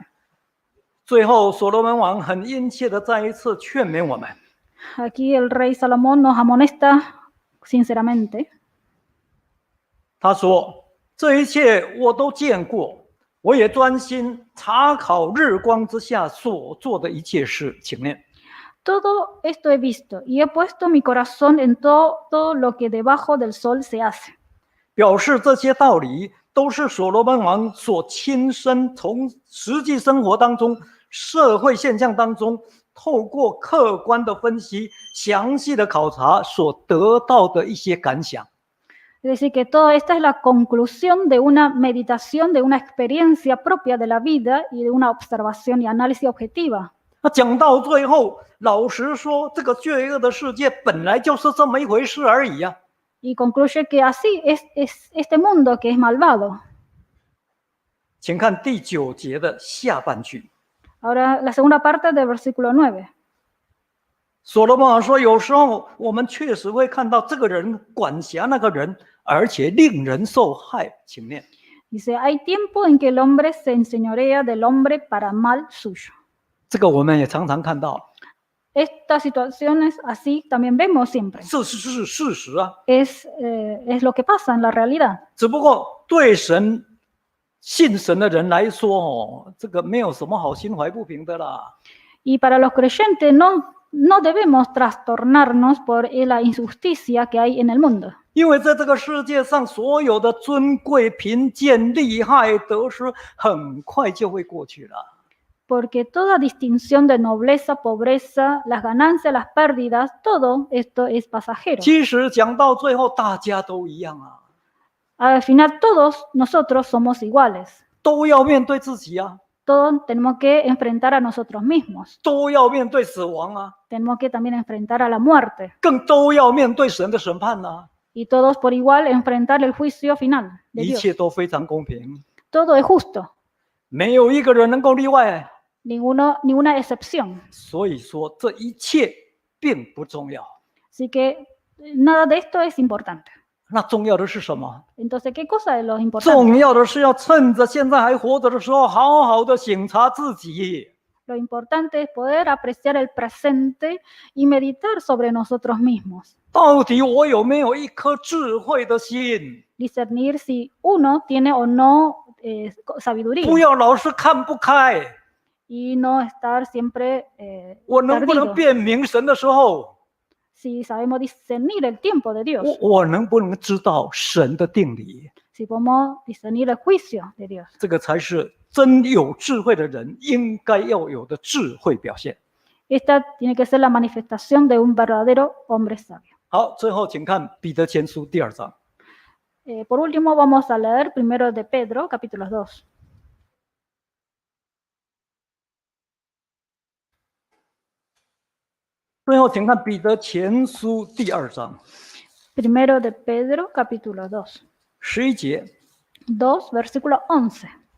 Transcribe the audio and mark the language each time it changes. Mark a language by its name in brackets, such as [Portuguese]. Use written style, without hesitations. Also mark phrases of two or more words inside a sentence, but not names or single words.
[Chinese] 最后，所罗门王很殷切的再一次劝勉我们。 [Spanish] Aquí el rey Salomón nos amonesta sinceramente. [Chinese] 他说：“这一切我都见过，我也专心查考日光之下所做的一切事。” 请念。 [Spanish] Todo esto he visto y he puesto mi corazón en todo lo que debajo del sol se hace. [Chinese] 表示这些道理都是所罗门王所亲身从实际生活当中、社会现象当中，透过客观的分析、详细的考察所得到的一些感想。 [Spanish] Es decir, que toda esta es la conclusión de una meditación, de una experiencia propia de la vida y de una observación y análisis objetiva. [Chinese] 那讲到最后，老实说，这个罪恶的世界本来就是这么一回事而已呀、 [Spanish] Y concluye que así es este mundo que es malvado. [Chinese] 请看第9节的下半句。 [Spanish] Ahora, la segunda parte del versículo 9. [Chinese] 所罗门王说，有时候我们确实会看到这个人管辖那个人，而且令人受害。请念。 [Spanish] Dice, hay tiempo en que el hombre se enseñorea del hombre para mal suyo. [Chinese] 这个我们也常常看到， [Spanish] Estas situaciones así también vemos siempre. [Chinese] 这是事实啊。 [Spanish] Es lo que pasa en la realidad. [Chinese] 只不过对神信神的人来说，哦，这个没有什么好心怀不平的啦。 [Spanish] Y para los creyentes no debemos trastornarnos por la injusticia que hay en el mundo. [Chinese] 因为在这个世界上，所有的尊贵、贫贱、利害、得失，很快就会过去了。 [Spanish] Porque toda distinción de nobleza, pobreza, las ganancias, las pérdidas, todo esto es pasajero. [Chinese] 其实讲到最后，大家都一样啊， [Spanish] Al final todos nosotros somos iguales. [Chinese] 都要面对自己啊， [Spanish] Todos tenemos que enfrentar a nosotros mismos. [Chinese] 都要面对死亡啊， [Spanish] Tenemos que también enfrentar a la muerte. [Chinese] 更都要面对神的审判啊。 [Spanish] Y todos por igual enfrentar el juicio final de [Chinese] 一 [Spanish] Dios. [Chinese] 切都非常公平， [Spanish] Todo es justo. [Chinese] 没有一个人能够例外。 [Spanish] Ninguna excepción. [Chinese] 所以说，这一切并不重要。 [Spanish] Así que nada de esto es importante. [Chinese] 那重要的是什么？ [Spanish] Entonces, ¿qué cosa es lo importante? [Chinese] 重要的是要趁着现在还活着的时候，好好的省察自己。 [Spanish] Lo importante es poder apreciar el presente y meditar sobre nosotros mismos. [Chinese] 到底我有没有一颗智慧的心？ [Spanish] Discernir si uno tiene o no sabiduría. [Chinese] 不要老是看不开。 [Spanish] Y no estar siempre [Chinese] 我能不能 [Spanish] perdido. [Chinese] 辨明神的时候， [Spanish] Si sabemos discernir el tiempo de Dios. [Chinese] 我能不能知道神的定理？ [Spanish] Si podemos discernir el juicio de Dios. [Chinese] 这个才是真有智慧的人应该要有的智慧表现。 [Spanish] Esta tiene que ser la manifestación de un verdadero hombre sabio. [Chinese] 好，最后请看彼得前书第2章。 [Spanish] Por último, vamos a leer primero de Pedro, capítulo 2. [Chinese] 最后，请看彼得前书第2章 [Spanish] Primero de Pedro, capítulo 2. [Chinese] 11 节。 [Spanish] 2, versículo 11.